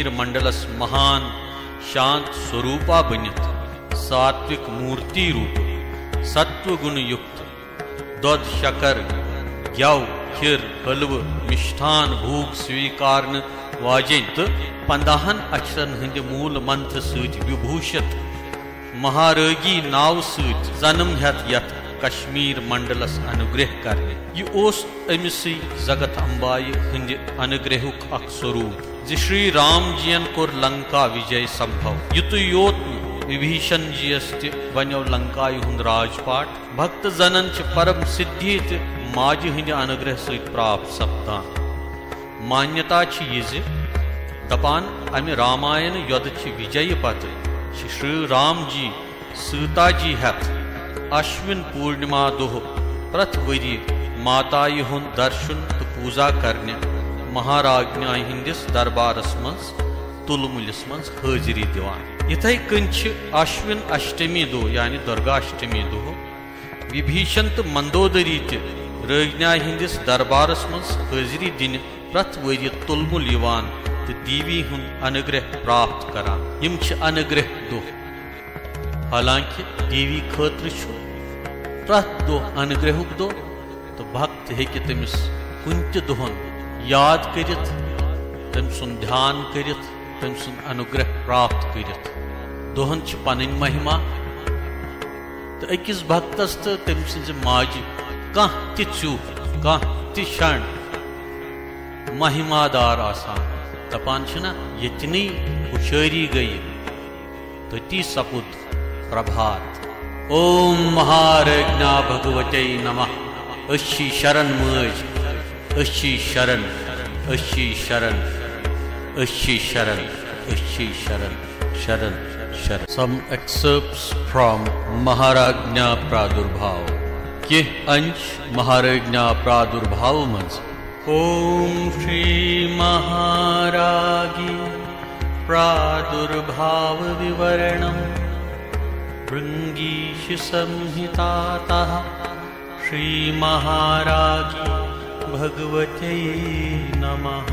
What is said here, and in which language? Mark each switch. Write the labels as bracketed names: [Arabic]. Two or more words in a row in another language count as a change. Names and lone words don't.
[Kashmiri] मंडलस महान शांत स्वरूपा बनित सात्विक मूर्ति रूप सत्व गुण युक्त दूध शकर ग्यव खीर हलव मिष्ठान भूख स्वीकारन वाजन तो 15 अक्षरन हंद मूल मंत्र सत विभूषित महारागी नाव सत जन्म हेत यथ कश्मीर मंडलस अनुग्रह करने यह अमिसी जगत अम्बाई हंद अनुग्रहुक अख स्वरूप श्री राम जीयन कोर लंका विजय संभव युत योत विभीषण जीयस बनो लंका हुंद राजपाट भक्त जनन परम सिद्धि माज हंद अनुग्रह सत प्राप्त सपदान मान्यता दपान अमि रामायण युद्ध विजय पत श्री राम जी सीता जी हेत अश्विन पूर्णिमा दोह प्रथ वरी माताई हुंद दर्शन तो पूजा करने महाराज्ञा हिंदिस दरबारस मज तुलमुलिस मज हाजिरी दिवान इथे कन अश्विन अष्टमी दो यानी दुर्गाष्टमी दो विभीषण तो मंदोदरी राज्ञा हिंदिस दरबारस मज हाजिरी दिन प्रथ वरी तुलमुल यवान तो देवी हुंद अनुग्रह प्राप्त करान यम अनुग्रह दो हालांकि देवी खतर प्रथ दो अनुग्रहुक दो तो भक्त हेकि तमिस कुन दोहन याद करित तम सुन ध्यान करित तम सुन अनुग्रह प्राप्त करित दोहन छ पनन महिमा तो अकिस भक्तस तो तम सिंज माजि कह ति चूक कह ति क्षण महिमादार आसान दपान छना यतनी हुशारी गई तती सपुत प्रभात। [Sanskrit] ओम महारज्ञा भगवते नमः। [Kashmiri] अच्छी शरण मज अच्छी शरण अच्छी शरण अच्छी शरण अच्छी शरण शरण शरण। [English] Some excerpts from [Hindi] महाराज्ञा प्रादुर्भाव के अंश महाराज्ञा प्रादुर्भाव मंज। [Sanskrit] ओम श्री महारागी प्रादुर्भाव विवरणम् भृंगीश संहितातः श्री महारागी भगवते नमः।